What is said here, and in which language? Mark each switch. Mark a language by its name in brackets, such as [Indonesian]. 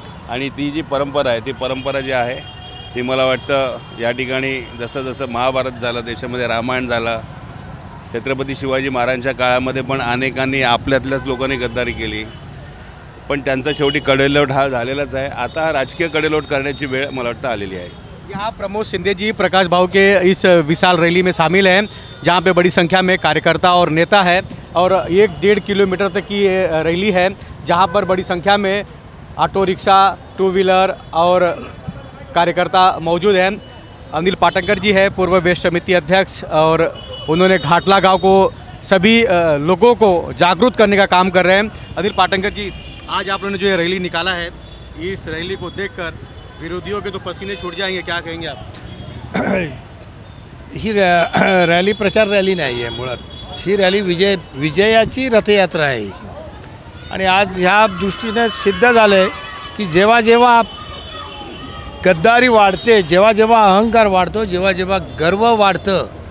[Marathi] आणि ती जी परंपरा आहे ती परंपरा जी आहे ती मला वाटतं या ठिकाणी जसं जसं महाभारत झालं, देशामध्ये रामायण झालं, छत्रपती शिवाजी महाराजांच्या काळामध्ये पण अनेकांनी आपल्यातल्याच लोकांनी गद्दारी केली, पण त्यांचा शेवटी कडेलोट हा झालेलाच आहे। आता राजकीय कडेलोट करण्याची वेळ मला वाटतं आलेली है। [Hindi] यहाँ प्रमोद शिंदे जी प्रकाश भाऊ के इस विशाल रैली में शामिल हैं जहाँ पे बड़ी संख्या में कार्यकर्ता और नेता है और 1-1.5 किलोमीटर तक की ये रैली है जहाँ पर बड़ी संख्या में ऑटो रिक्शा, 2 व्हीलर और कार्यकर्ता मौजूद हैं। अनिल पाटणकर जी है पूर्व बेस्ट समिति अध्यक्ष और उन्होंने घाटला गांव को सभी लोगों को जागरूक करने का काम कर रहे हैं। अनिल पाटणकर जी, आज आप लोगों ने जो ये रैली निकाला है, इस रैली को देखकर विरोधियों के तो पसीने छूट जाएंगे, क्या कहेंगे आप? [Marathi] ही रॅली प्रचार रॅली नाही आहे, मुळात ही रॅली विजयाची रथयात्रा आहे आणि आज ह्या दृष्टीने सिद्ध झालं आहे की जेव्हा जेव्हा गद्दारी वाढते, जेव्हा जेव्हा अहंकार वाढतो, जेव्हा जेव्हा गर्व वाढतं,